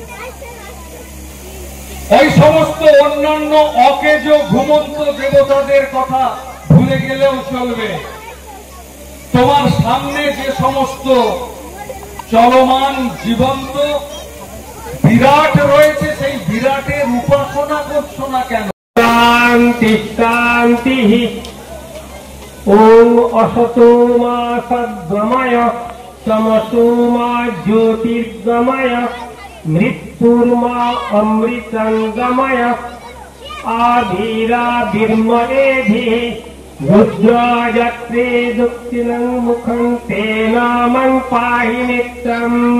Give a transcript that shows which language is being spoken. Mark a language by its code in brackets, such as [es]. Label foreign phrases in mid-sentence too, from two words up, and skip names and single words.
[bn] ওই সমস্ত অন্যান্য অকেজ ঘুমন্ত দেবতাদের কথা ভুলে গেলেও চলবে। তোমার সামনে যে সমস্ত চলমান জীবন্ত বিরাট রয়েছে, সেই বিরাটের উপাসনা করছো না কেন? শান্তি শান্তি। [sa] ওম অসতো মা সদ্গময় তমসো মা জ্যোতির্গময় মৃত্যুর্মা অমৃতঙ্গময় আবিরাবির্ময়েধি রুদ্রাযত্রে দক্ষিণং মুখং তেনামং পাহি নিত্যম